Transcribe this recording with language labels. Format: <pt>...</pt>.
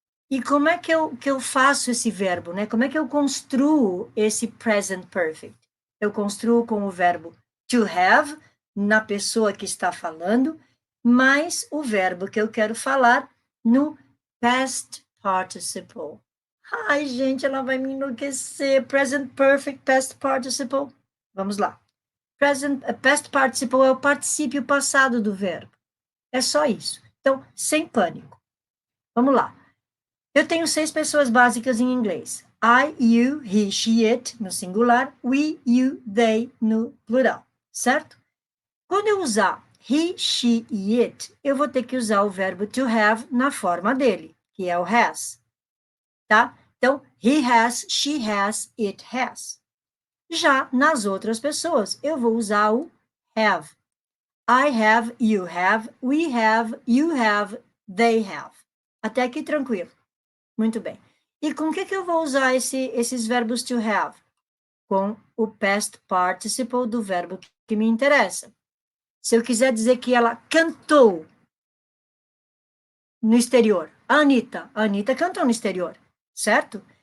<pt>E como é que eu faço esse verbo, né? Como é que eu construo esse present perfect? Eu construo com o verbo to have, na pessoa que está falando, mais o verbo que eu quero falar no past participle. Ai, gente, ela vai me enlouquecer.</pt> <en>Present perfect, past participle.</en> <pt>Vamos lá. Past participle é o particípio passado do verbo. É só isso. Então, sem pânico. Vamos lá. Eu tenho 6 pessoas básicas em inglês.</pt> <en>I, you, he, she, it,</en> <pt>no singular.</pt> <en>We, you, they,</en> <pt>no plural. Certo? Quando eu usar he, she e it, eu vou ter que usar o verbo to have na forma dele, que é o has. Tá? Então,</pt> <en>he has, she has, it has.</en> <pt>Já nas outras pessoas, eu vou usar o have.</pt> <en>I have, you have, we have, you have, they have.</en> <pt>Até aqui tranquilo. Muito bem. E com o que eu vou usar esses verbos to have? Com o past participle do verbo que me interessa. Se eu quiser dizer que ela cantou no exterior, a Anitta cantou no exterior, certo?</pt>